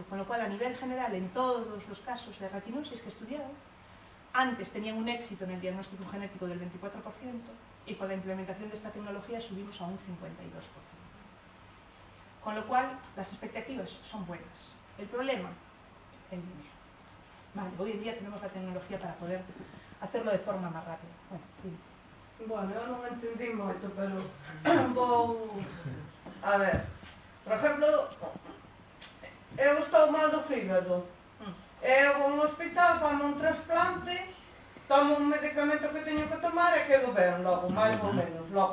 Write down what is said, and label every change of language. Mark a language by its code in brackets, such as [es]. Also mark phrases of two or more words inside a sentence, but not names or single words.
[es] Con lo cual, a nivel general, en todos los casos de retinosis que estudiaron, antes tenían un éxito en el diagnóstico genético del 24% y con la implementación de esta tecnología subimos a un 52%. Con lo cual, las expectativas son buenas. El problema, el dinero. Vale, hoy en día tenemos la tecnología para poder hacerlo de forma más rápida. Bueno, [gl] Bueno, eu non entendí moito, pero vou... A ver, por exemplo, eu estou mal do fígado. Eu vou a un hospital para un trasplante tomo un medicamento que teño que tomar e quedo ben logo, máis ou menos, logo.